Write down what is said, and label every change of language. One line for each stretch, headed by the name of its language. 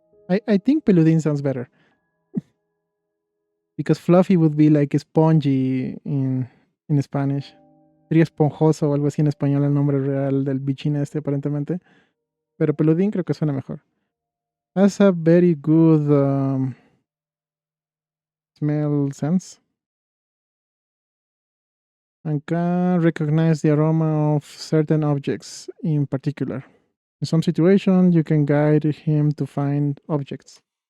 English: I think Peludín sounds better. Because Fluffy would be like spongy in Spanish.
Spanish: Sería esponjoso o algo así en español el nombre real del bichín este aparentemente. Pero Peludín creo que suena mejor.
English: Has a very good smell sense. And can recognize the aroma of certain objects in particular. In some situation, you can guide him to find objects.